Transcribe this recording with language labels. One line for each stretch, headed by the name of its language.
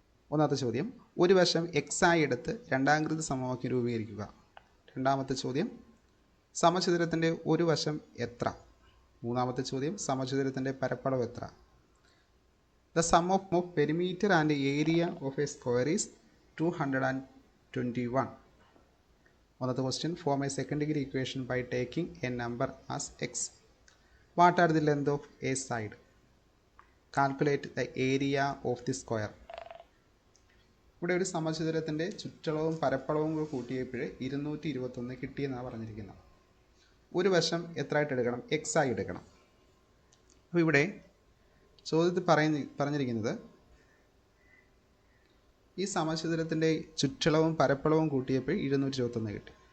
Malayalam: ഒന്നാമത്തെ ചോദ്യം, ഒരു വശം എക്സ് ആയി എടുത്ത് രണ്ടാകൃതി സമവാക്യം രൂപീകരിക്കുക. രണ്ടാമത്തെ ചോദ്യം, സമചതുരത്തിൻ്റെ ഒരു വശം എത്ര. മൂന്നാമത്തെ ചോദ്യം, സമചതുരത്തിൻ്റെ പരപ്പളവ് എത്ര.
English: The sum of perimeter and area of a square is 221. Another question, form a second degree equation by taking a number as x. What are the length of a side? Calculate the area of the square.
Malayalam: ഇവിടെ ഒരു സമചതുരത്തിൻ്റെ ചുറ്റളവും പരപ്പളവും കൂടെ കൂട്ടിയപ്പോൾ 221 കിട്ടിയെന്നാണ് പറഞ്ഞിരിക്കുന്നത്. ഒരു വശം എത്ര ആയിട്ട് എടുക്കണം, X ആയി എടുക്കണം. അപ്പോൾ ഇവിടെ ചോദ്യത്തിൽ പറഞ്ഞിരിക്കുന്നത് ഈ സമചതുരത്തിൻ്റെ ചുറ്റളവും പരപ്പളവും കൂട്ടിയപ്പോൾ 221 കിട്ടി.